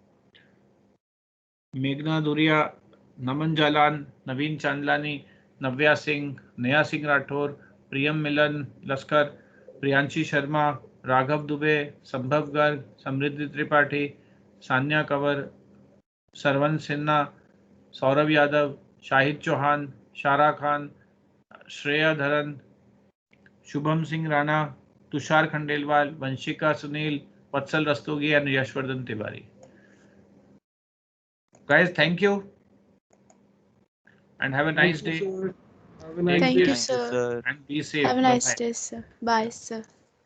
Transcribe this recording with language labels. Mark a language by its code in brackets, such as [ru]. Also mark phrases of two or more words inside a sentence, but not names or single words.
[en] Meghna Duria, Naman Jalan, Naveen Chandlani, Navya Singh, Neha Singh Rathore, Priyam Milan Laskar, Priyanshi Sharma, Raghav Dubey, Sambhav Garg, Samriddhi Tripathi, Sanya Kanwar, Sarwan Sinha, Saurabh Yadav, Shahid Chauhan, Shara Khan, Shreya Dharan, Shubham Singh Rana, Tushar Khandelwal, Vanshika Sunil, Vatsal Rastogi and Yashwardhan Tiwari. Guys, thank you and have a nice Thank you, day. sir. Have a Take nice Thank care you, Thank you, sir. sir. and be safe. Have a Bye nice bye. day, sir. Bye, sir.